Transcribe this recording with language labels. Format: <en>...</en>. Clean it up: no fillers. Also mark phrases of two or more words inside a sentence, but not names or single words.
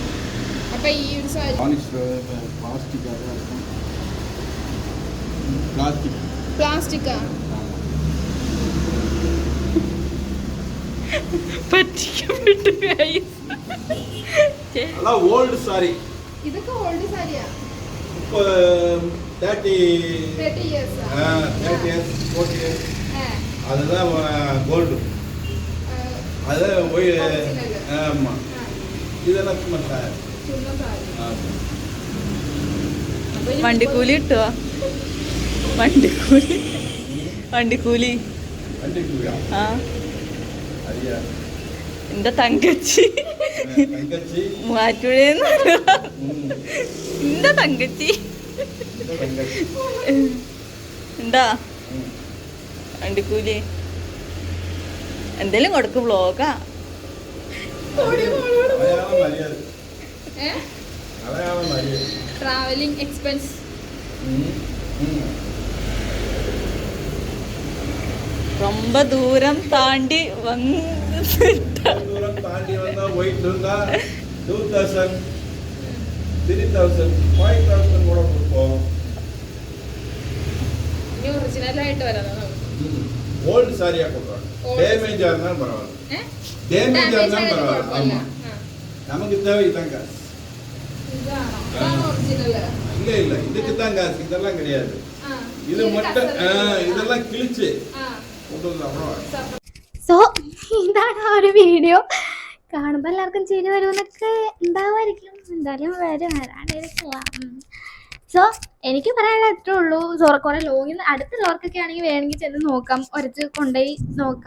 <ml>അപ്പൊ ഈ ഒരു സാരി പ്ലാസ്റ്റിക്കാ? പറ്റിക്കപ്പെട്ടു guys.</ml> <ta>அதான்</ta> <en>old saree</en> <ml>ഇതൊക്കെ ഓൾഡ് സാരിയാ</ml> <ta>இப்போ 30</ta> <en>30 years</en> <ta>30 இயர்ஸ் 40 இயர்ஸ் அதுதான் கோல்டு அதுதான் போய் ஆமாம் இதெல்லாம் சும்மா சார்</ta> <ml>ചുമ്മാ സാരി വണ്ടിക്കൂലി കിട്ടുവോ? വണ്ടിക്കൂലി വണ്ടിക്കൂലി</ml> <ta>வண்டிக்கு</ta> <ml>ആ</ml> <ta>ஐயா</ta> <ml>എന്റെ തങ്കച്ചി</ml> <ta>தங்கச்சி</ta> <ml>മൂവാറ്റുപുഴയെന്ന് എന്റെ തങ്കച്ചി</ml> <ta>தங்கச்சி</ta> <ml>എന്താ വണ്ടിക്കൂലി എന്തേലും കൊടുക്ക് വ്ളോഗാ.</ml> <ta>அடையாளம் மரியாதை</ta> <ml>ഏ</ml> <ta>அடையாளம் மரியாதை</ta> <en>travelling expense</en> <ta>ரொம்ப தூரம் தாண்டி வந்து தூரம் தாண்டி வந்தா போயிட்டு இருந்தா 2000 3000 5000 கூட கொடுப்போம்</ta> <ml>ഇനി ഒറിജിനൽ ആയിട്ട് വരാം</ml> <ta>ஓல்டு சாரியா கொடுக்குறோம்</ta> <en>Old</en> <ta>டேமேஜா இருந்தாலும் பரவாயில்ல டேமேஜா இருந்தாலும் பரவாயில்ல ஆமா நமக்கு தேவை இதான் காசு</ta> <ml>ഇതാണ് ഒറിജിനൽ</ml> <ta>இல்ல இல்ல இதுக்கு தான் காசு இதெல்லாம் கிடையாது இது மட்டும் இதெல்லாம் கிழிச்சு கொண்டு வந்து அப்புறம்</ta> <ml>സോ ഇതാണ് ആ ഒരു വീഡിയോ. കാണുമ്പോൾ എല്ലാവർക്കും ചിരി വരുമെന്നൊക്കെ ഉണ്ടാവുമായിരിക്കും. എന്തായാലും വരാണ്ടിരിക്കില്ല. സോ എനിക്ക് പറയാനുള്ള അത്രേ ഉള്ളൂ. കുറേ ലോങ്ങിൽ നിന്ന് അടുത്തുള്ളവർക്കൊക്കെ ആണെങ്കിൽ വേണമെങ്കിൽ ചെന്ന് നോക്കാം, ഉരച്ച് കൊണ്ടുപോയി നോക്കാം.</ml>